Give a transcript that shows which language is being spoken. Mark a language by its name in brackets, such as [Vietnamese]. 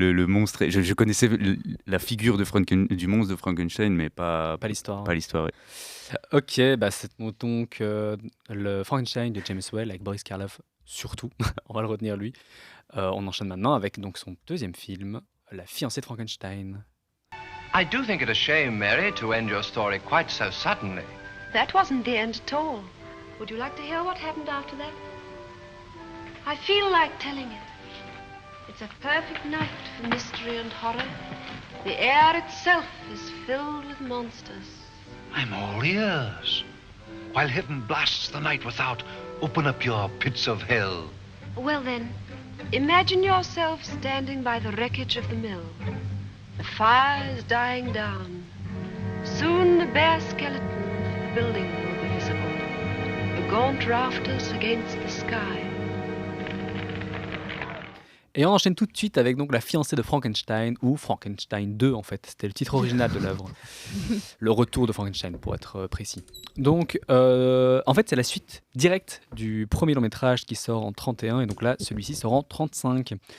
[French] le monstre, je connaissais la figure du monstre de Frankenstein, mais pas l'histoire. Pas l'histoire, ouais. Ok, c'est donc le Frankenstein de James Whale avec Boris Karloff, surtout. On va le retenir lui. On enchaîne maintenant avec donc son deuxième film, La fiancée de Frankenstein. [English] I do think it a shame, Mary, to end your story quite so suddenly. That wasn't the end at all. Would you like to hear what happened after that? I feel like telling it. It's a perfect night for mystery and horror. The air itself is filled with monsters. I'm all ears. while heaven blasts the night without, open up your pits of hell. Well then, imagine yourself standing by the wreckage of the mill. The fire is dying down. Soon the bare skeleton of the building will be visible. The gaunt rafters against the sky. [French] Et on enchaîne tout de suite avec donc La fiancée de Frankenstein, ou Frankenstein 2 en fait, c'était le titre original de l'œuvre. Le retour de Frankenstein pour être précis. Donc en fait c'est la suite directe du premier long métrage qui sort en 31 et donc là celui-ci sort en 35.